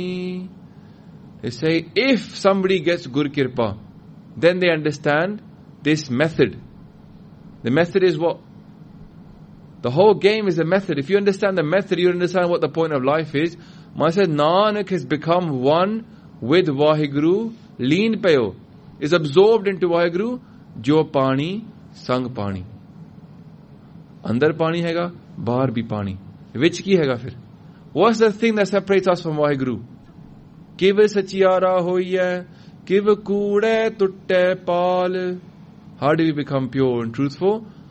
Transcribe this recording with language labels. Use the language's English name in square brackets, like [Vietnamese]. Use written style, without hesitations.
[English] They say, if somebody gets Gur Kirpa, then they understand this method. The method is what? The whole game is a method. If you understand the method, you understand what the point of life is. Maharaj says, Nanak has become one with Waheguru, Leen Payo, is absorbed into Waheguru, Jo Pani, Sang Pani. [Punjabi] ਅੰਦਰ ਪਾਣੀ ਹੈਗਾ, ਬਾਹਰ ਭੀ ਪਾਣੀ. ਵਿੱਚ ਕੀ ਹੈਗਾ ਫਿਰ? [English] What's the thing that separates us from Waheguru? [Punjabi] Kiv Sachiyara Hoiya, Give kude tutte paal. [English] How do we become pure and truthful?